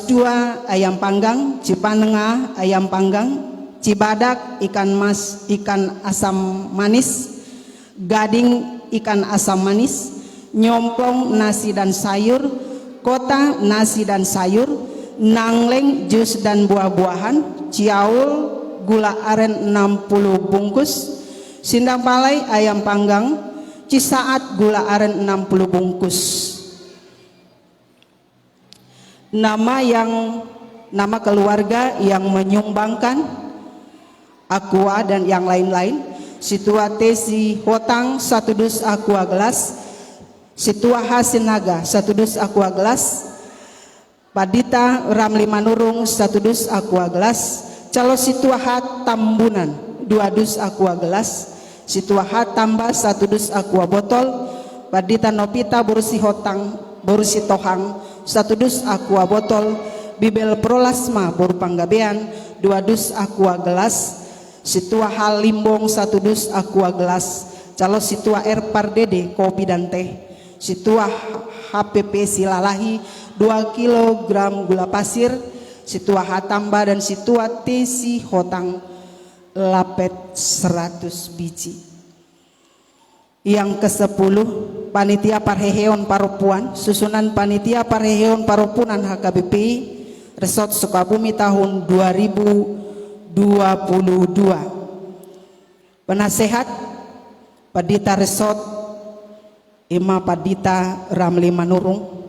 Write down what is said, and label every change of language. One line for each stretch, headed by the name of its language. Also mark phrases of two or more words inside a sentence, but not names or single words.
Indonesian: 2 ayam panggang, Cipanengah ayam panggang, Cibadak ikan mas ikan asam manis, Gading ikan asam manis, Nyomplong nasi dan sayur, Kota nasi dan sayur, Nangleng jus dan buah-buahan, Ciaul gula aren 60 bungkus, Sindang Palai ayam panggang, Cisaat gula aren 60 bungkus. Nama keluarga yang menyumbangkan aqua dan yang lain-lain: Situa Tesi Hotang 1 dus aqua gelas, Situa Hasinaga 1 dus aqua gelas, Padita Ramli Manurung 1 dus aqua gelas, Calo Situahat Tambunan 2 dus aqua gelas, Situahat Tambah 1 dus aqua botol, Padita Nopita Borusi Hotang Borusi Tohang 1 dus aqua botol, Bibel Prolasma Boru Panggabean 2 dus aqua gelas, Situa Hal Limbong 1 dus aqua gelas, Calo Situa R Pardede kopi dan teh, Situa HPP Silalahi 2 kg gula pasir, Situa Hatamba dan Situa Tesi Hotang lapet 100 biji. Yang ke-10, Panitia Parheheon Paropuan, susunan Panitia Parheheon Paropunan HKBP Resort Sukabumi tahun 2022. Penasehat Padita Resort Ima Padita Ramli Manurung.